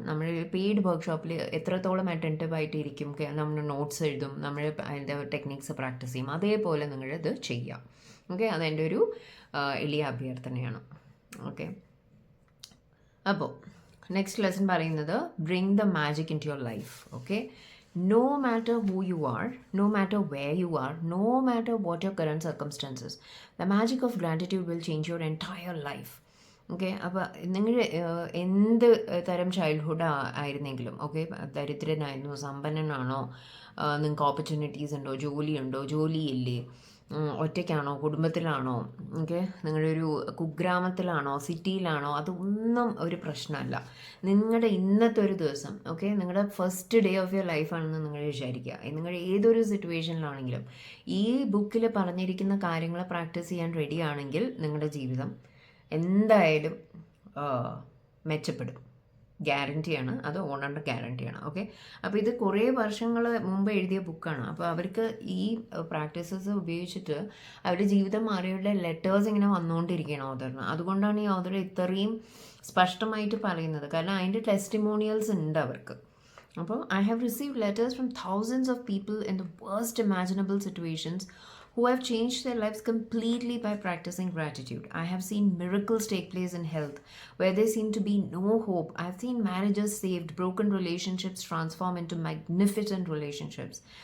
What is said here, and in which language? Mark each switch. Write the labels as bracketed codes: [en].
[ml] നമ്മൾ പെയ്ഡ് വർക്ക്ഷോപ്പിൽ എത്രത്തോളം അറ്റൻറ്റീവ് ആയിട്ട് ഇരിക്കും, നമ്മൾ നോട്ട്സ് എഴുതും, നമ്മൾ അതിൻ്റെ ടെക്നിക്സ് പ്രാക്ടീസ് ചെയ്യും, അതേപോലെ നിങ്ങളിത് ചെയ്യാം. ഓക്കെ, അതെൻ്റെ ഒരു എളിയ അഭ്യർത്ഥനയാണ്. ഓക്കെ, അപ്പോൾ നെക്സ്റ്റ് ലെസൺ പറയുന്നത് [en] Bring the magic into your life. Okay, no matter who you are, no matter where you are, no matter what your current circumstances, the magic of gratitude will change your entire life. [ml] Okay, അപ്പോൾ നിങ്ങൾ എന്ത് തരം childhood ആയിരുന്നെങ്കിലും, okay, ദരിദ്രനായിരുന്നു, സമ്പന്നനാണോ, നിങ്ങൾക്ക് opportunities ഉണ്ടോ, ജോലിയുണ്ടോ, ജോലിയില്ലേ, ഒറ്റയ്ക്കാണോ, കുടുംബത്തിലാണോ, okay, നിങ്ങളൊരു കുഗ്രാമത്തിലാണോ, സിറ്റിയിലാണോ, അതൊന്നും ഒരു പ്രശ്നമല്ല. നിങ്ങളുടെ ഇന്നത്തെ ഒരു ദിവസം, ഓക്കെ, നിങ്ങളുടെ [en] first day of your ലൈഫാണെന്ന് [ml] നിങ്ങൾ വിചാരിക്കുക. നിങ്ങൾ ഏതൊരു സിറ്റുവേഷനിലാണെങ്കിലും ഈ ബുക്കിൽ പറഞ്ഞിരിക്കുന്ന കാര്യങ്ങൾ പ്രാക്ടീസ് ചെയ്യാൻ റെഡി ആണെങ്കിൽ നിങ്ങളുടെ ജീവിതം എന്തായാലും മെച്ചപ്പെടും. ഗ്യാരൻറ്റിയാണ്, അത് ഓണറിൻ്റെ ഗ്യാരൻറ്റിയാണ്. ഓക്കെ, അപ്പോൾ ഇത് കുറേ വർഷങ്ങൾ മുമ്പ് എഴുതിയ ബുക്കാണ്. അപ്പോൾ അവർക്ക് ഈ പ്രാക്ടീസസ് ഉപയോഗിച്ചിട്ട് അവരുടെ ജീവിതം മാറിയവരുടെ ലെറ്റേഴ്സ് ഇങ്ങനെ വന്നുകൊണ്ടിരിക്കുകയാണ് ഓതറിന്. അതുകൊണ്ടാണ് ഈ ഓതർ ഇത്രയും സ്പഷ്ടമായിട്ട് പറയുന്നത്. കാരണം അതിൻ്റെ ടെസ്റ്റിമോണിയൽസ് ഉണ്ട് അവർക്ക്. [en] അപ്പോൾ I have received letters from thousands of people in the worst imaginable situations who have changed their lives completely by practicing gratitude. I have seen miracles take place in health where there seemed to be no hope. I have seen marriages saved, broken relationships transform into magnificent relationships.